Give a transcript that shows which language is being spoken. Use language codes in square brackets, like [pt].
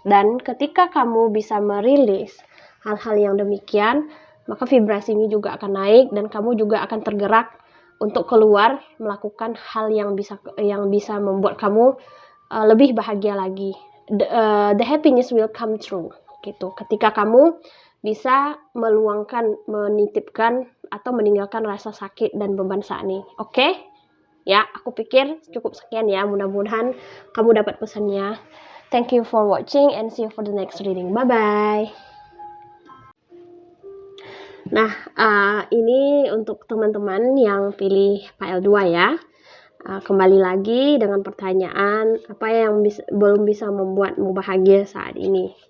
[id] Dan ketika kamu bisa merilis hal-hal yang demikian, maka vibrasimu juga akan naik dan kamu juga akan tergerak untuk keluar melakukan hal yang bisa membuat kamu lebih bahagia lagi. [en] The happiness will come true [id] gitu. Ketika kamu bisa menitipkan atau meninggalkan rasa sakit dan beban saat ini. Oke? Ya, aku pikir cukup sekian ya. Mudah-mudahan kamu dapat pesannya. [en] Thank you for watching and see you for the next reading. Bye-bye. [id] Nah, ini untuk teman-teman yang pilih PL2 ya. Kembali lagi dengan pertanyaan, apa yang belum bisa membuatmu bahagia saat ini?